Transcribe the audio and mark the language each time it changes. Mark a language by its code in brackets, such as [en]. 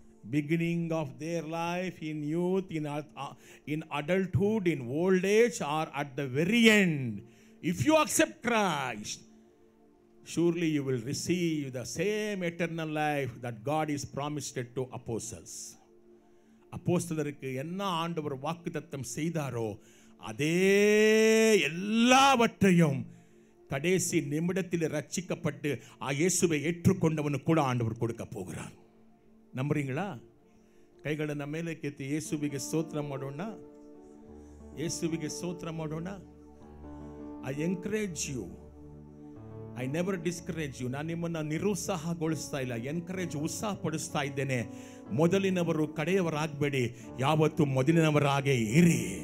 [en] beginning of their life, in youth, in adulthood, in old age, or at the very end, if you accept Christ, surely you will receive the same eternal life that God is promised to apostles. [ta] அப்போஸ்தலருக்கு என்ன ஆண்டவர் வாக்குத்தத்தம் செய்தாரோ அதே எல்லாவற்றையும் கடைசி நிமிடத்தில் ரட்சிக்கப்பட்டு இயேசுவை ஏற்றுக்கொண்டவனுக்கு கூட ஆண்டவர் கொடுக்க போகிறார். [kn] ನಂಬುತ್ತೀங்களா? ಕೈಗಳನ್ನು ಮೇಲೆ ಕೆತ್ತಿ ಯೇಸುವಿಗೆ ಸ್ತೋತ್ರ ಮಾಡೋಣ. ಯೇಸುವಿಗೆ ಸ್ತೋತ್ರ ಮಾಡೋಣ. [en] I encourage you, I never discourage you. [kn] ನಾನು ನಿಮ್ಮನ್ನು ನಿರುತ್ಸಾಹಗೊಳಿಸ್ತಾ ಇಲ್ಲ, ಎನ್ಕರೇಜ್, ಉತ್ಸಾಹ ಪಡಿಸ್ತಾ ಇದ್ದೇನೆ. ಮೊದಲಿನವರು ಕಡೆಯವರಾಗಬೇಡಿ, ಯಾವತ್ತು ಮೊದಲಿನವರಾಗೇ ಇರಿ.